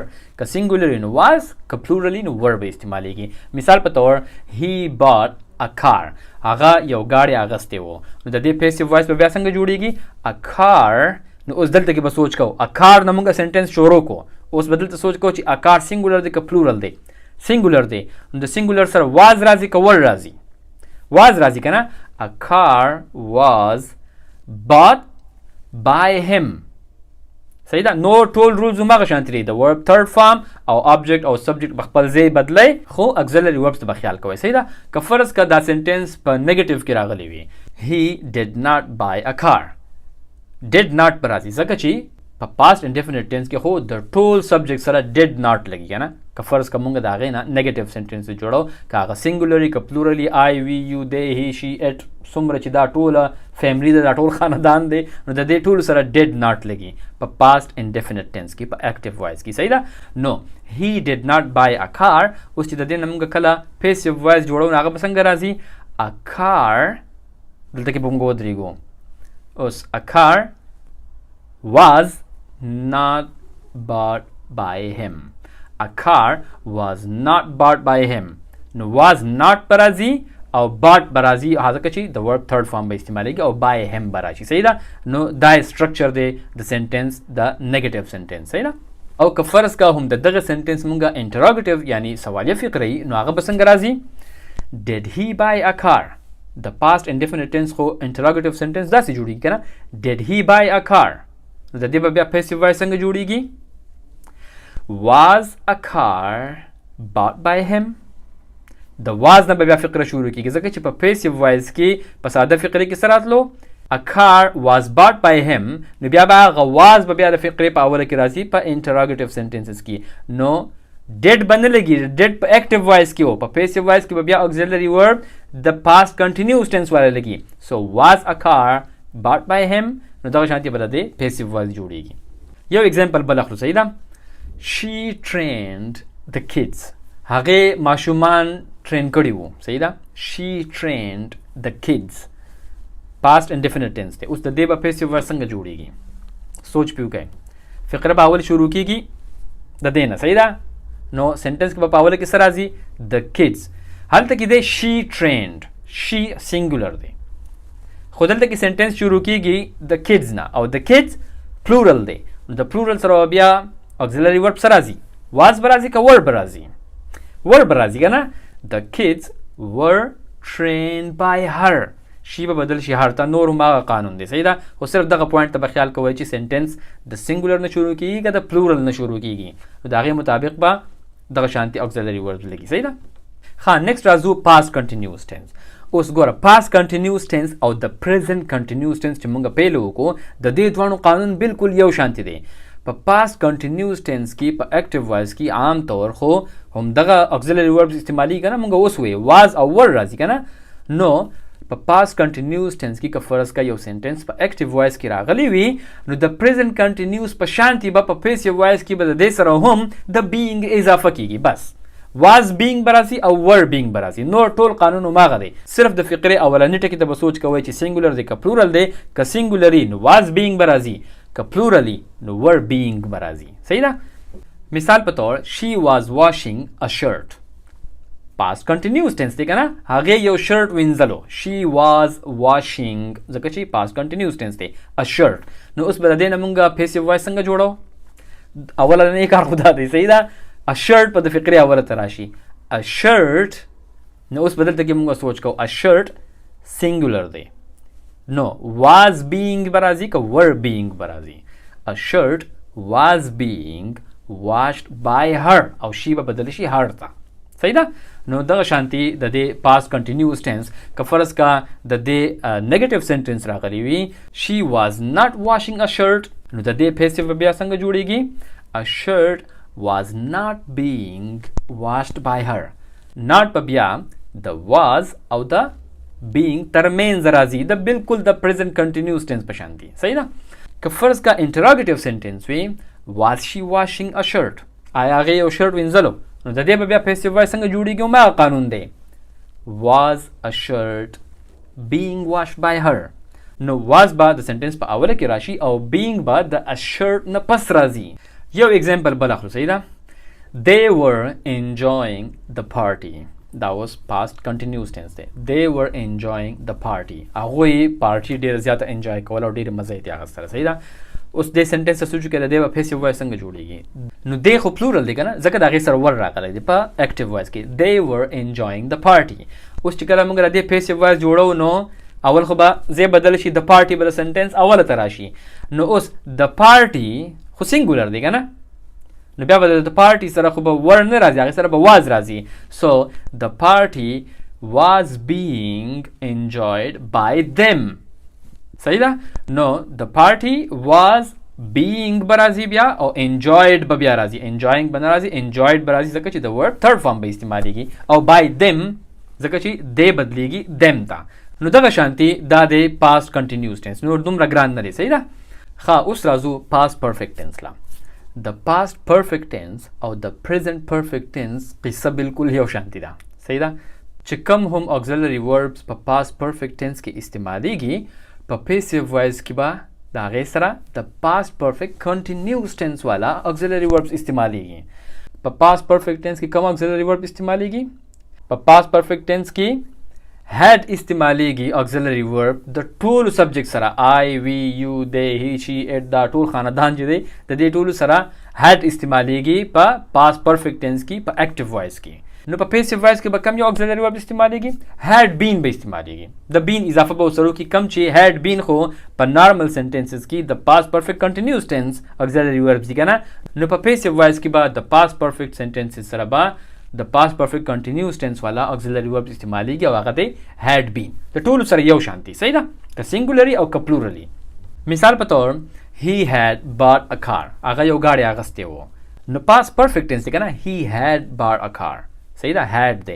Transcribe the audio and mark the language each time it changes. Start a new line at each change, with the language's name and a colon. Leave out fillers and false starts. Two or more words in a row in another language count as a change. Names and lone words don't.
Pashto: که singular نو was که plural نو were به استعمالېږي. مثال په طور
English: he bought a car
Pashto: هغه یو ګاډی اغستی و. نو د دې
English: passive voice
Pashto: به بیا څنګه جوړیږي
English: a car.
Pashto: نو اوس دلته کې به سوچ کوو
English: a car
Pashto: نه موږ سنټنس شروع کوو. اوس به دلته سوچ کوو چې
English: a car
Pashto: singular دی که plural دی. singular دی. نو د singular سره was راځي که were راځي. was راځي که نه.
English: a car was bought by him.
Pashto: صحیح ده. نو ټول رولز هماغه شانتي دي. د
English: verb third form
Pashto: او object او subject په خپل ځای بدلی خو
English: auxiliary verbs
Pashto: ته به خیال کوئ. صحیح ده. که فرض که دا سنټنس په نیګیټیو کې راغلی وي
English: he did not buy a car did not
Pashto: به راځي ځکه چې په
English: past indefinite tense
Pashto: کې خو د ټول subject سره
English: did not
Pashto: لګي که نه. که فرض که موږ د هغې نه نیګیټیو سنټنس جوړو که هغه singularly که plurally
English: I we you they he she it
Pashto: څومره چې دا ټوله فیملی ده دا ټول خاندان دی نو د دې ټولو سره
English: did not
Pashto: لګي په
English: past indefinite tense
Pashto: کې په
English: active voice
Pashto: کې. صحیح ده.
English: نو he did not buy a car.
Pashto: اوس چې د دې نه موږ کله
English: passive voice
Pashto: جوړو نو هغه به څنګه راځي
English: a car.
Pashto: دلته کې به موږ ودرېږو. اوس
English: a car was not bought by him. A car was not bought by him.
Pashto: نو
English: was not
Pashto: به راځي او bought به راځي ځکه چې د
English: verb third form
Pashto: به استعمالېږي او
English: by him
Pashto: به راشي. صحیح ده. نو دا structure دی د sentence د
English: negative sentence.
Pashto: صحیح ده. او که فرض که هم د دغه sentence مونږه interrogative یعنی سوالیه فقره نو هغه به څنګه راځي
English: did he buy a car.
Pashto: د
English: past indefinite tense
Pashto: خو
English: interrogative sentence
Pashto: داسې جوړیږي که نه.
English: did he buy a car.
Pashto: نو د دې به بیا
English: passive voice
Pashto: څنګه جوړیږي
English: was a car bought by him.
Pashto: د was نه به بیا فقره شروع کیږي ځکه چې په
English: passive voice
Pashto: کې په ساده فقره کې سره راتلو
English: a car was bought by him
Pashto: نو بیا به هغه was به بیا د فقرې په اوله کې راځي په
English: interrogative sentences
Pashto: کې نو did به نه لګي did په
English: active voice
Pashto: کې و په
English: passive voice
Pashto: کې به بیا
English: auxiliary verb
Pashto: د
English: past continuous tense
Pashto: والا لګي
English: so was a car bought by him
Pashto: نو دغه شانتي به د
English: passive voice
Pashto: جوړیږي یو example بل اخلو صحیح ده
English: she trained the kids
Pashto: هغه ماشومان train کړي وو صحیح ده
English: she trained the kids past indefinite tense
Pashto: ته اوس د دې په
English: passive voice
Pashto: څنګه جوړیږي سوچ پیو کوي فقره به اول شروع کیږي د دې نه صحیح ده نو سنټنس کې په اول کې سره راځي
English: the kids
Pashto: هلته کې دی
English: she trained
Pashto: she singular دی خو دلته کې سنټنس شروع کیږي
English: the kids
Pashto: نه او
English: the kids
Pashto: plural دی د plural سره بیا
English: auxiliary verb
Pashto: سره راځي was به راځي که were به راځي were به راځي که نه
English: the kids were trained by her
Pashto: شی به بدل شي هر ته نور هم هغه قانون دی صحیح ده خو صرف دغه پوینټ ته به خیال کوئ چې سنټنس د سنګولر نه شروع کیږي که د پلورل نه شروع کیږي نو د هغې مطابق به دغه شانتي
English: auxiliary verb
Pashto: لګي صحیح ده ښه نیکسټ راځو
English: past continuous tense
Pashto: اوس ګوره
English: past continuous tense
Pashto: او د
English: present continuous tense
Pashto: چې موږ پیل وکړو د دې دواړو قانون بالکل یو شانتي دی په
English: past continuous tense
Pashto: کې په
English: active voice
Pashto: کې عام طور خو هم دغه
English: auxiliary verbs
Pashto: استعمالي که نه موږ اوس وایو was او were راځي که نه نو په
English: past continuous tense
Pashto: کې که فرض کا یو سنټنس په
English: active voice
Pashto: کې راغلی وي نو د present continuous په شانتي به په
English: passive voice
Pashto: کې به د دې سره هم د being اضافه کیږي بس
English: was being
Pashto: براسي او
English: were being
Pashto: براسي نور ټول قانون هماغه دی صرف د فقرې اولنی ټکي ته به سوچ کوئ چې singular دی که plural دی که singularly نو
English: was being
Pashto: براسي که plurally نو
English: were being
Pashto: براسي صحیح ده مثال په طور
English: she was washing a shirt past continuous tense
Pashto: دی کنه هغه یو شرټ وینځلو
English: she was washing
Pashto: ځکه چې
English: past continuous tense
Pashto: دی
English: a shirt
Pashto: نو اوس به د دې نه مونږه
English: passive voice
Pashto: څنګه جوړو اوله نه کار خدا دی صحیح ده
English: a shirt
Pashto: په د فقرې اوله ته راشي
English: a shirt
Pashto: نو اوس بدلته کې مونږ سوچ کوو
English: a shirt singular
Pashto: دی نو
English: was being
Pashto: برازي که
English: were being
Pashto: برازي
English: a shirt was being washed by her
Pashto: او she به بدل شي her ته صحیح ده نو دغه شانتي د دې
English: past continuous
Pashto: tense که فرض کا د دې
English: negative sentence
Pashto: راغلی وي
English: she was not washing a shirt
Pashto: نو د دې passive بیا څنګه جوړیږي
English: a shirt was not being washed by her
Pashto: not په بیا د was او د being ترمنځ راځي د بالکل د
English: present continuous tense
Pashto: په شانتي صحیح ده که فرض کا
English: interrogative sentence
Pashto: وي
English: was she washing a shirt
Pashto: آیا هغې یو شرټ وینځلو نو د دې به بیا passive voice څنګه جوړیږي هماغه قانون دی
English: was a shirt being washed by her
Pashto: نو was به د سنټنس په اوله کې راشي او being به د a shirt نه پس راځي یو example بل اخلو صحیح ده
English: they were enjoying the party that was past continuous tense
Pashto: دی
English: they were enjoying the party
Pashto: هغوی پارټي ډېره زیاته انجوای کول او ډېرې مزه یې ترې اخیستله صحیح ده اوس دې سنټنس ته سوچ وکړئ د دې به
English: passive voice
Pashto: څنګه جوړیږي نو دې خو plural دی که نه ځکه د هغې سره ور راغلی دی په
English: active voice
Pashto: کې they
English: were enjoying the party
Pashto: اوس چې کله موږ د دې
English: passive voice
Pashto: جوړو نو اول خو به ځای بدل شي د party به د سنټنس اوله ته راشي نو اوس د party خو singular دی که نه نو بیا به د party سره خو به ور نه راځي هغې سره به was راځي
English: so the party was being enjoyed by them
Pashto: صحیح ده نو
English: the party was being
Pashto: به راځي بیا او enjoyed به بیا راځي enjoying به نه راځي enjoyed به راځي ځکه چې د
English: word third form
Pashto: به استعمالیږي او
English: by them
Pashto: ځکه چې they بدلیږي them ته نو دغه شانتي دا د
English: past continuous tense
Pashto: نور دومره ګران نه دی صحیح ده ښه اوس راځو
English: past perfect tense
Pashto: لا د
English: past perfect tense
Pashto: او د
English: present perfect tense
Pashto: قصه بالکل یو شانتي ده صحیح ده چې کوم هم
English: auxiliary verbs
Pashto: په
English: past perfect tense
Pashto: کې استعمالیږي په
English: passive voice
Pashto: کې به د هغې سره د
English: past perfect continuous
Pashto: tense والا
English: auxiliary verbs
Pashto: استعمالیږي په
English: past perfect tense
Pashto: کې کوم
English: auxiliary verb
Pashto: استعمالیږي په
English: past perfect tense
Pashto: کې had استعمالیږي
English: auxiliary verb
Pashto: د ټولو subject سره
English: I, we, you, they, he, she, it
Pashto: دا ټول خاندان چې دی د دې ټولو سره had استعمالیږي په
English: past perfect tense
Pashto: کې په
English: active voice
Pashto: کې نو په
English: passive voice
Pashto: کې به کم یو
English: auxiliary verb
Pashto: استعمالیږي
English: had been
Pashto: به استعمالیږي د been اضافه به ورسره وکړي کم چې
English: had been
Pashto: خو په
English: normal sentences
Pashto: کې د
English: past perfect continuous tense auxiliary verbs
Pashto: دي که نه نو په
English: passive voice
Pashto: کې به د
English: past perfect sentences
Pashto: سره به د
English: past perfect continuous tense
Pashto: والا
English: auxiliary verb
Pashto: استعماليږي او هغه دی
English: had been.
Pashto: د ټولو سره یو شانتي صحیح ده که singularly او که plurally. مثال په تور
English: he had bought a car
Pashto: هغه یو ګاډی اغستی و نو
English: past perfect tense
Pashto: دی کنه
English: he had bought a car
Pashto: صحیح ده had دی.